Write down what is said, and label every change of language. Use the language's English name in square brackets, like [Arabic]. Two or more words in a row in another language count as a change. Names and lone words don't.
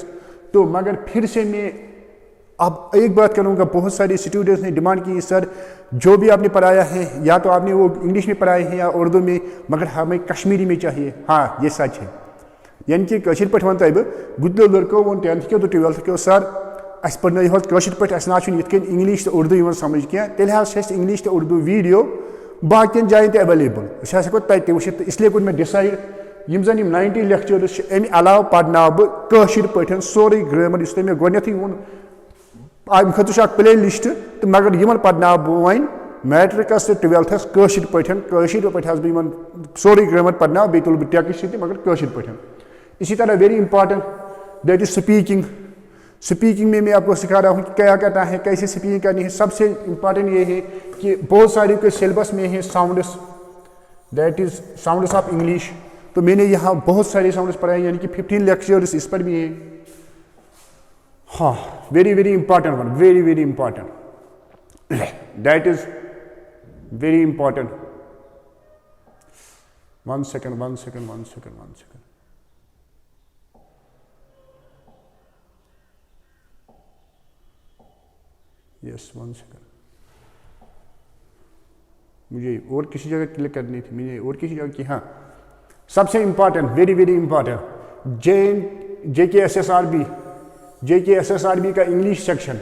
[Hindi] तो मगर फिर से मैं अब एक बात करूँगा, बहुत सारे स्टूडेंट्स ने डिमांड की सर जो भी आपने पढ़ाया है या तो आपने वो इंग्लिश में पढ़ाए हैं या उर्दू में, मगर हमें कश्मीरी में चाहिए। हाँ, ये सच है। [Kashmiri] यानी कि कशीर पे वन तब गुद लड़को वो 10th के तो 12th के सर अस पढ़ कशीर पे ना इंग्लिश तो उर्दू इवन समझ क्या, तेल इंग्लिश तो उर्दू वीडियो बाकिन जायन ते अवेलेबल हको तक वुचित। इसलिए कोर मैं डिसाइड यम जन 90 लेक्चर्स अमि अलाव पढ़ना बह कशीर पे सोरे ग्रामर इस मे गोथी वो अम खतर [English] play list, [Kashmiri] तो मगर यमन पढ़ना बह वन मैट्रिकस तो 12ths कशीर पे बह सोरे ग्रामर पढ़ना, बे तुल बह टेक्स्ट मगर कशीर पे। [Hindi] इसी तरह [English] very important that is speaking [Hindi] में मैं आपको सिखा रहा हूँ कि क्या करना है, कैसे स्पीकिंग करनी है। सबसे इंपॉर्टेंट ये है कि बहुत सारे के सिलेबस में है साउंड्स, [English] that is sounds of English. [Hindi] तो मैंने यहाँ बहुत सारे साउंड्स पढ़ाए, यानी कि 15 लेक्चर्स इस पर भी हैं। हाँ, [English] very important one, very important, that is very important. one second. yes, 1 second. [Hindi] मुझे और किसी जगह क्लिक करनी थी, मैंने और किसी जगह की। हाँ, सबसे इंपॉर्टेंट, [English] very important, [Hindi] JK SSRB का इंग्लिश सेक्शन।